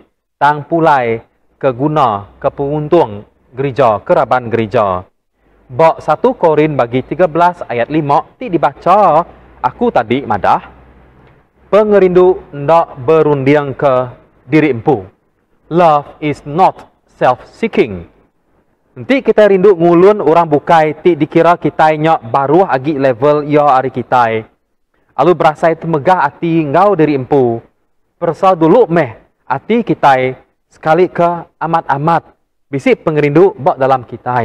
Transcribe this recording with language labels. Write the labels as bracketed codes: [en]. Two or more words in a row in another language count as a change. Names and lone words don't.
[iba] Tang pulai ke guna ke penguntung gereja, keraban gereja. Bak 1 Korin bagi 13 ayat 5 ti dibaca aku tadi madah. Pengerindu ndak berundiang ke diri empu. [en] Love is not self-seeking. [iba] Nanti kita rindu ngulun orang bukai ti dikira kita nyak baru agi level ya hari kita. Lalu berasa itu megah hati ngau diri empu. Persal dulu meh hati kita sekali ke amat-amat bisik pengerindu bak dalam kita.